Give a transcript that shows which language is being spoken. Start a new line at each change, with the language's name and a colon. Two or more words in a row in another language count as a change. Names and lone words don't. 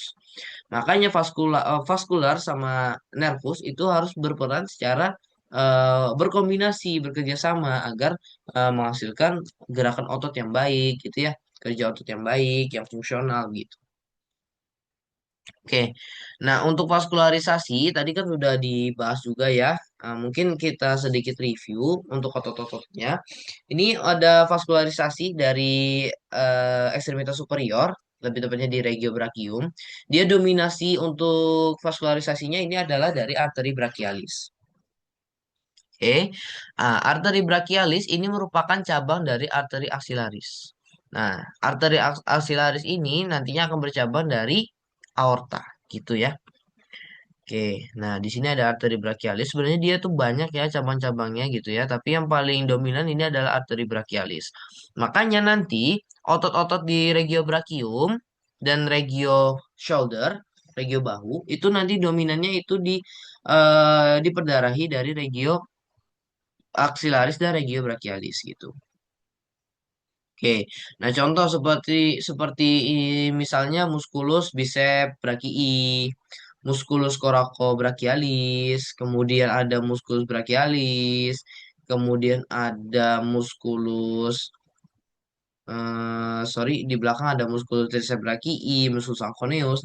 Indonesian: Makanya vaskular sama nervus itu harus berperan secara berkombinasi, bekerja sama agar menghasilkan gerakan otot yang baik gitu ya, kerja otot yang baik, yang fungsional gitu. Oke, nah untuk vaskularisasi tadi kan sudah dibahas juga ya. Mungkin kita sedikit review untuk otot-ototnya. Ini ada vaskularisasi dari ekstremitas superior, lebih tepatnya di regio brachium. Dia dominasi untuk vaskularisasinya ini adalah dari arteri brachialis. Oke, arteri brachialis ini merupakan cabang dari arteri aksilaris. Nah, arteri aksilaris ini nantinya akan bercabang dari aorta, gitu ya. Oke, nah di sini ada arteri brachialis. Sebenarnya dia tuh banyak ya cabang-cabangnya gitu ya, tapi yang paling dominan ini adalah arteri brachialis. Makanya nanti otot-otot di regio brachium dan regio shoulder, regio bahu, itu nanti dominannya itu diperdarahi dari regio aksilaris dan regio brachialis gitu. Oke, nah contoh seperti seperti misalnya musculus bicep brachii, musculus coracobrachialis, kemudian ada musculus brachialis, kemudian ada musculus sorry di belakang ada musculus triceps brachii, musculus acroneus.